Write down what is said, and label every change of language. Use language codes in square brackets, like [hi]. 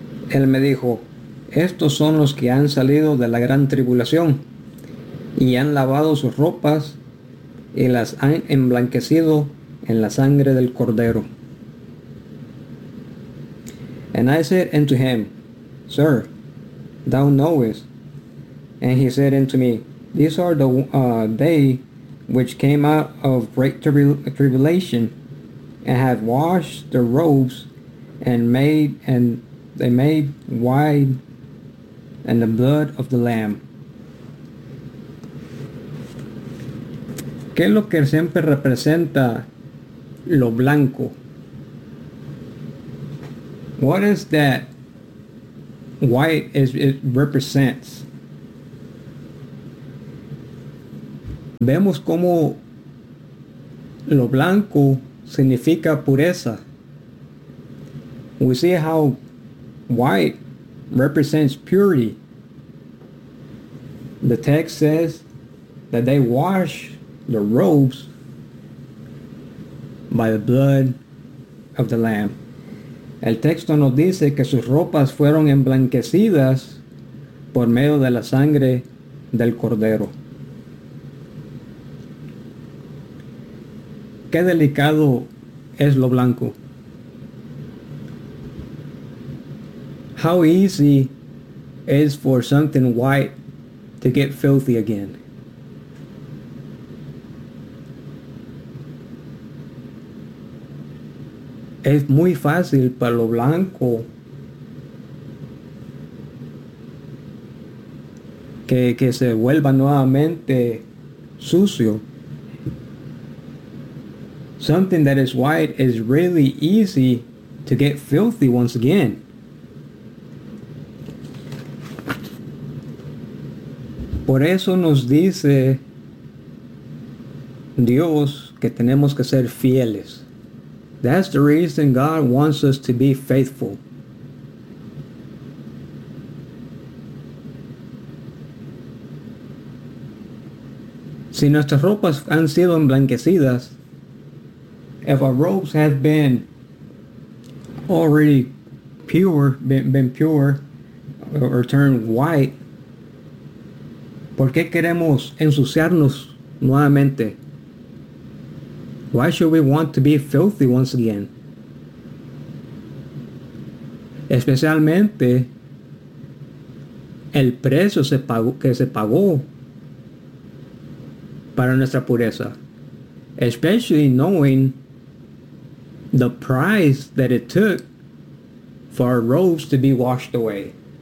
[es] Él me dijo, estos son los que han salido de la gran tribulación y han lavado sus ropas y las han emblanquecido en la sangre del Cordero. [en] And I said unto him, Sir, thou knowest. And he said unto me, these are the they which came out of great tribulation and have washed their robes and they made white and the blood of the Lamb. [es] ¿Qué es lo que siempre representa lo blanco? [en] What is that white is it represents? [es] Vemos cómo lo blanco significa pureza. [en] We see how white represents purity. The text says that they wash the robes by the blood of the Lamb. [es] El texto nos dice que sus ropas fueron emblanquecidas por medio de la sangre del Cordero. Qué delicado es lo blanco. [en] How easy is for something white to get filthy again? [es] Es muy fácil para lo blanco que se vuelva nuevamente sucio. [en] Something that is white is really easy to get filthy once again. [es] Por eso nos dice Dios que tenemos que ser fieles. [en] That's the reason God wants us to be faithful. [es] Si nuestras ropas han sido emblanquecidas, [en] if our robes have been already pure, been pure, or turned white, [es] ¿por qué queremos ensuciarnos nuevamente? [en] Why should we want to be filthy once again? [es] Especialmente el precio que se pagó para nuestra pureza. [en] Especially knowing the price that it took for our robes to be washed away.